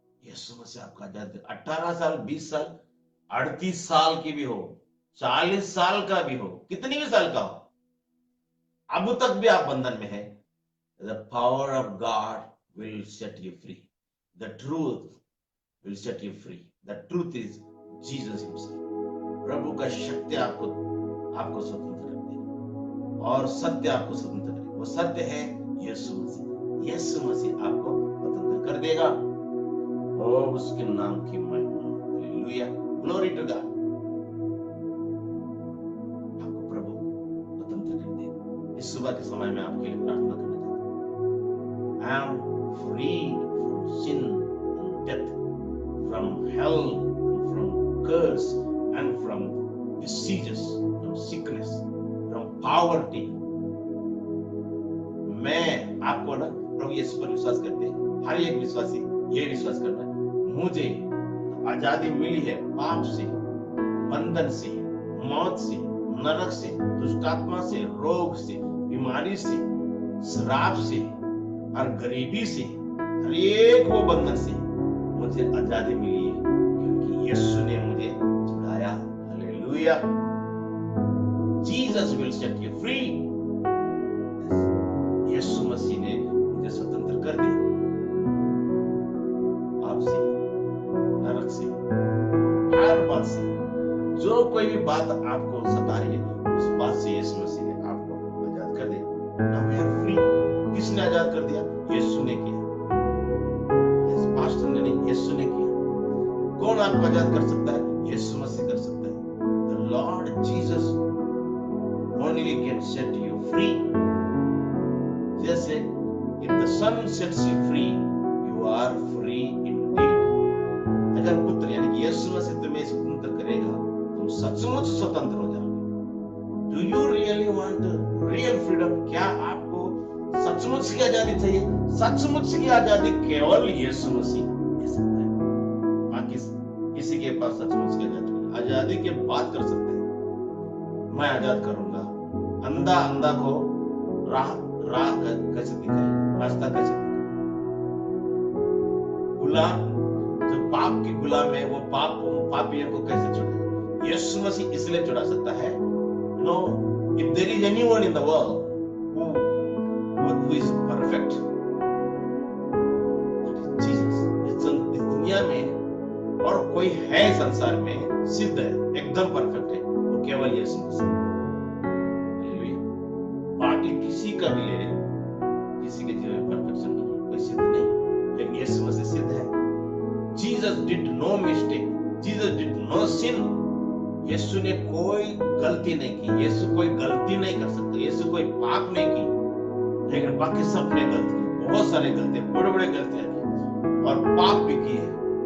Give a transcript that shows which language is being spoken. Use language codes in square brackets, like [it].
[hi] यीशु मसीह आपको आजाद देगा। 18 साल, 20 साल, 38 साल की भी हो, 40 साल का भी हो, कितनी भी साल का हो, अब तक भी आप बंधन में है, [en] the power of God will set you free. The truth will set you free. The truth is Jesus himself. [hi] प्रभु का शक्ति आपको स्वतंत्र कर देगा और सत्य आपको स्वतंत्र करेगा। वो सत्य है यीशु मसीह। यीशु मसीह आपको स्वतंत्र कर देगा और उसके नाम की महिमा। Hallelujah, [en] Glory to God. [hi] आपको प्रभु स्वतंत्र कर देगा। इस सुबह के समय में आपके लिए प्रार्थना करना चाहता हूं। [en] I am freed from sin and death, from hell and from curse and from diseases, from sickness, from poverty. [hi] मैं आपको ना प्रभु यीशु पर विश्वास करते हैं, हर एक विश्वासी ये विश्वास करता है, मुझे आजादी मिली है पाप से, बंधन से, मौत से, नरक से, दुष्टात्मा से, रोग से, बीमारी से, श्राप से और गरीबी से, हर एक वो बंधन से मुझे आजादी मिली है, क्योंकि यीशु ने मुझे छुड़ाया। [en] Hallelujah. Jesus will set you free. [hi] यीशु मसीह ने मुझे स्वतंत्र कर दिया आपसे, नरक से, हर बात से। जो कोई भी बात आपको सता रही है, उस बात से यीशु मसीह ने आपको आजाद कर दिया। [en] Now we are free. [hi] किसने आजाद कर दिया? यीशु ने किया। पास्टर ने नहीं, यीशु ने किया। कौन आपको आजाद कर सकता है? यीशु मसीह कर सकता है। [en] The Lord Jesus only can set you free. [hi] जैसे [en] if the Son sets you free, you are free indeed. [hi] अगर पुत्र यानी कि यीशु मसीह तुम्हें स्वतंत्र करेगा, तुम सचमुच स्वतंत्र हो जाओगे। [en] Do you really want real freedom? [hi] क्या आपको सचमुच की आजादी चाहिए? सचमुच की आजादी केवल यीशु मसीह दे सकता है। बाकी किसी के पास सचमुच की आजादी नहीं। आजादी की बात कर सकते हैं, मैं आजाद करूंगा। अंधा को राह कैसे दिखाएगा, रास्ता कैसे दिखाएगा? गुलाम जो पाप की गुलाम है, वो पापियों को कैसे छुड़ाएगा? यीशु मसीह इसलिए छुड़ा सकता है। [en] No, if there is anyone in the world who is perfect, that is Jesus. [hi] इस दुनिया में और कोई है संसार में सिद्ध है, एकदम परफेक्ट है, वो केवल यीशु मसीह। पार्टी किसी का भी ले ले, किसी के जीवन में परफेक्शन नहीं है, कोई सिद्ध नहीं, लेकिन यीशु मसीह सिद्ध है। [en] Jesus did no mistake, Jesus did no sin. [hi] यीशु ने कोई गलती नहीं की, यीशु कोई गलती नहीं कर सकता, यीशु कोई पाप नहीं की, लेकिन बाकी सबने गलती की, बहुत सारे गलती, बड़े बड़े गलतियां की और पाप भी किए।